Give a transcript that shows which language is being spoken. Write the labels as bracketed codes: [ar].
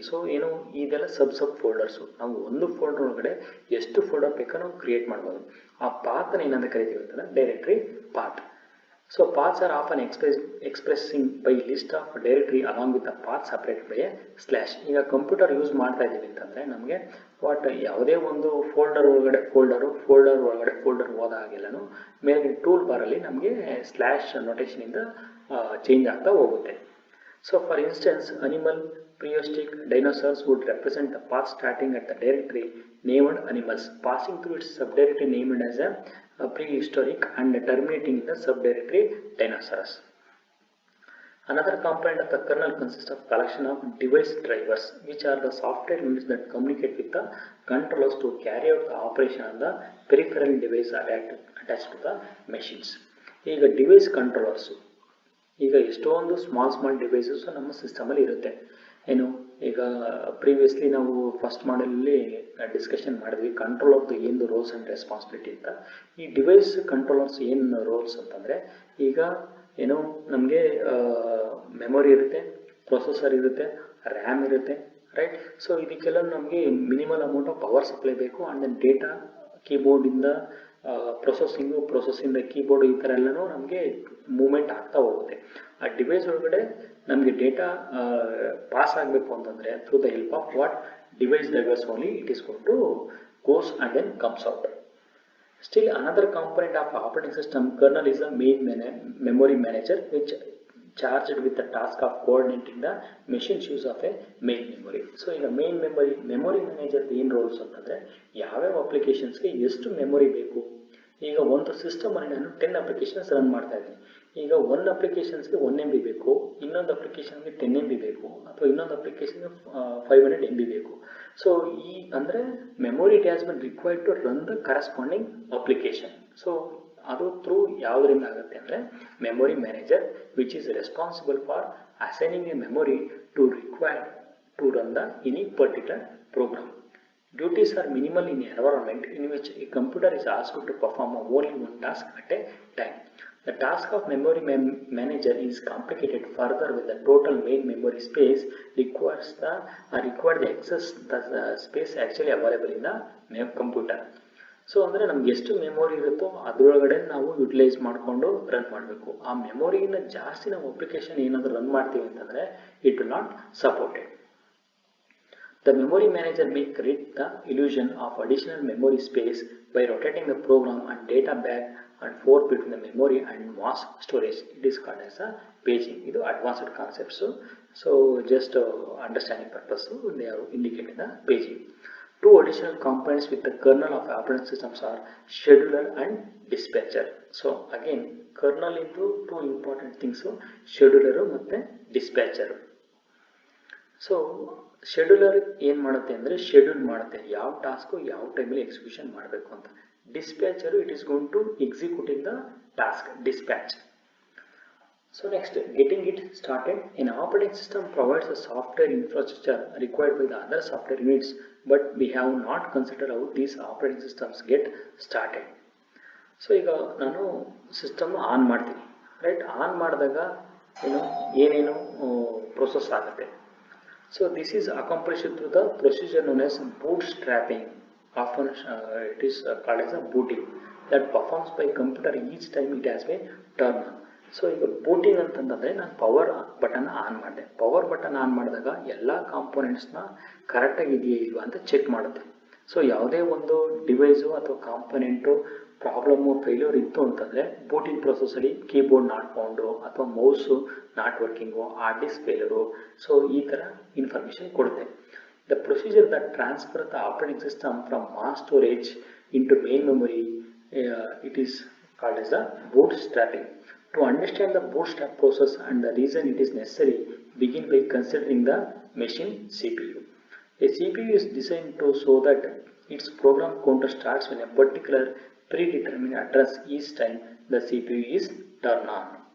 [kn] So ಏನು ಇದೆಲ್ಲ ಸಬ್ ಫೋಲ್ಡರ್ಸು. ನಾವು ಒಂದು ಫೋಲ್ಡರ್ ಒಳಗಡೆ ಎಷ್ಟು ಫೋಲ್ಡರ್ ಬೇಕೋ ನಾವು ಕ್ರಿಯೇಟ್ ಮಾಡ್ಬೋದು. ಆ ಪಾತ್ನ ಏನಂತ ಕರಿತೀವಿ ಅಂತಂದರೆ directory path. [en] So paths are often expressing by list of directory along with the path separated by a slash. [kn] ಈಗ ಕಂಪ್ಯೂಟರ್ ಯೂಸ್ ಮಾಡ್ತಾ ಇದ್ದೀವಿ ಅಂತಂದರೆ ನಮಗೆ ಯಾವುದೇ ಒಂದು ಫೋಲ್ಡರ್ ಒಳಗಡೆ ಫೋಲ್ಡರ್ ಹೋದ ಹಾಗೆಲ್ಲನೂ ಮೇಲೆ ಟೂಲ್ ಬಾರಲ್ಲಿ ನಮಗೆ ಸ್ಲ್ಯಾಶ್ ನೊಟೇಷನಿಂದ ಚೇಂಜ್ ಆಗ್ತಾ ಹೋಗುತ್ತೆ. [en] So for instance animal, prehistoric dinosaurs would represent the path starting at the directory named animals, passing through its subdirectory named as a prehistoric and terminating in the subdirectory dinosaurs. Another component of the kernel consists of collection of device drivers, which are the software units that communicate with the controllers to carry out the operation on the peripheral device attached to the machines. [kn] ಈಗ device controllers, ಈಗ ಎಷ್ಟೊಂದು small devices ನಮ್ಮ ಸಿಸ್ಟಮಲ್ಲಿ ಇರುತ್ತೆ. ಏನು ಈಗ previously ನಾವು first ಮಾಡಲಲ್ಲಿ discussion ಮಾಡಿದ್ವಿ control of the ಏನು ರೋಲ್ಸ್ ಆ್ಯಂಡ್ ರೆಸ್ಪಾನ್ಸಿಬಿಲಿಟಿ ಅಂತ. ಈ ಡಿವೈಸ್ ಕಂಟ್ರೋಲರ್ಸ್ ಏನು ರೋಲ್ಸ್ ಅಂತಂದರೆ, ಈಗ ಏನು ನಮಗೆ ಮೆಮೊರಿ ಇರುತ್ತೆ, ಪ್ರೊಸೆಸರ್ ಇರುತ್ತೆ, ರ್ಯಾಮ್ ಇರುತ್ತೆ, ರೈಟ್. ಸೊ ಇದಕ್ಕೆಲ್ಲ ನಮಗೆ minimal amount of power supply ಬೇಕು. ಆ್ಯಂಡ್ ದೆನ್ ಡೇಟಾ ಕೀಬೋರ್ಡಿಂದ ಪ್ರೊಸೆಸ್ಸಿಂದ ಕೀಬೋರ್ಡ್ ಈ ಥರ ಎಲ್ಲನೂ ನಮಗೆ ಮೂವ್ಮೆಂಟ್ ಆಗ್ತಾ ಹೋಗುತ್ತೆ. ಆ ಡಿವೈಸ್ ಒಳಗಡೆ ನಮಗೆ ಡೇಟಾ ಪಾಸ್ ಆಗಬೇಕು ಅಂತಂದರೆ [en] Through the help of device drivers only it is going to goes and then comes out. Still another component of operating system kernel is the main memory manager, which charged with the task of coordinating the machine's use of a main memory. [kn] So ಈಗ main memory manager ಏನು rolls ಅಂತಂದರೆ, ಯಾವ್ಯಾವ ಅಪ್ಲಿಕೇಶನ್ಸ್ಗೆ ಎಷ್ಟು memory ಬೇಕು. ಈಗ ಒಂದು ಸಿಸ್ಟಮಲ್ಲಿ ನಾನು 10 applications run ಮಾಡ್ತಾ ಇದ್ದೀನಿ. ಈಗ ಒಂದು ಅಪ್ಲಿಕೇಶನ್ಸ್ಗೆ 1 MB ಬೇಕು, ಇನ್ನೊಂದು ಅಪ್ಲಿಕೇಶನ್ಗೆ 10 MB ಬೇಕು, ಅಥವಾ ಇನ್ನೊಂದು ಅಪ್ಲಿಕೇಶನ್ಗೆ 500 MB ಬೇಕು. [en] So ಈ ಅಂದರೆ memory it has been required to run the corresponding application. So [kn] ಅದು ಥ್ರೂ ಯಾವುದರಿಂದ ಆಗುತ್ತೆ ಅಂದರೆ [en] Memory manager, which is responsible for assigning a memory to required to run the any particular program. Duties are minimal in an environment in which a computer is asked to perform only one task at a time. The task of memory manager is complicated further when the total main memory space requires the excess the space actually available in the computer. [kn] So ಅಂದರೆ ನಮ್ಗೆ ಎಷ್ಟು memory ಇರುತ್ತೋ ಅದರೊಳಗಡೆ ನಾವು utilise ಮಾಡಿಕೊಂಡು run ಮಾಡಬೇಕು. ಆ ಮೆಮೊರಿಯಿಂದ ಜಾಸ್ತಿ ನಾವು ಅಪ್ಲಿಕೇಶನ್ ಏನಾದರೂ ರನ್ ಮಾಡ್ತೀವಿ ಅಂತಂದರೆ [en] It will not supported. The memory manager may create the illusion of additional memory space by rotating the program and data back and forth between the memory and mass storage. It is called as a paging. This is advanced concepts. So just understanding purpose, they are indicating the paging. Two additional components with the kernel of operating systems are scheduler and dispatcher. So again, kernel into two important things, scheduler and dispatcher. [kn] So scheduler ಏನು ಮಾಡುತ್ತೆ ಅಂದರೆ schedule ಮಾಡುತ್ತೆ ಯಾವ task ಯಾವ ಟೈಮಲ್ಲಿ execution ಮಾಡಬೇಕು ಅಂತ. [en] Dispatcher it is going to executing the task dispatch. So next, getting it started. An operating system provides a software infrastructure required by the other software units, but we have not considered how these operating systems get started. [kn] So ಈಗ ನಾನು system on ಮಾಡ್ತೀನಿ, right. On ಮಾಡಿದಾಗ ಏನೇನು process ಆಗುತ್ತೆ. [en] So this is accomplished through the procedure known as bootstrapping. Often it is called as a booting, that performs by computer each time it has a turn on. [kn] So ಈಗ booting ಅಂತಂದರೆ ನಾನು power button on ಮಾಡಿದೆ. Power button on ಮಾಡಿದಾಗ ಎಲ್ಲ ಕಾಂಪೋನೆಂಟ್ಸ್ನ ಕರೆಕ್ಟಾಗಿ ಇದೆಯಾ ಇಲ್ವಾ ಅಂತ ಚೆಕ್ ಮಾಡುತ್ತೆ. ಸೊ ಯಾವುದೇ ಒಂದು ಡಿವೈಸು ಅಥವಾ ಕಾಂಪೊನೆಂಟು ಪ್ರಾಬ್ಲಮ್ಮು ಫೇಲ್ಯೂರ್ ಇತ್ತು ಅಂತಂದರೆ ಬೂಟಿಂಗ್ ಪ್ರೊಸೆಸಲ್ಲಿ ಕೀಬೋರ್ಡ್ ನಾಟ್ ಫೌಂಡು ಅಥವಾ mouse not working, hard disk failure, so ಈ ಥರ ಇನ್ಫಾರ್ಮೇಷನ್ ಕೊಡುತ್ತೆ. [en] The procedure that transfer the operating system from mass storage into main memory, it is called as the bootstrapping. To understand the bootstrap process and the reason it is necessary, begin by considering the machine CPU. A CPU is designed to so that its program counter starts when a particular predetermined address each time the CPU is turned on.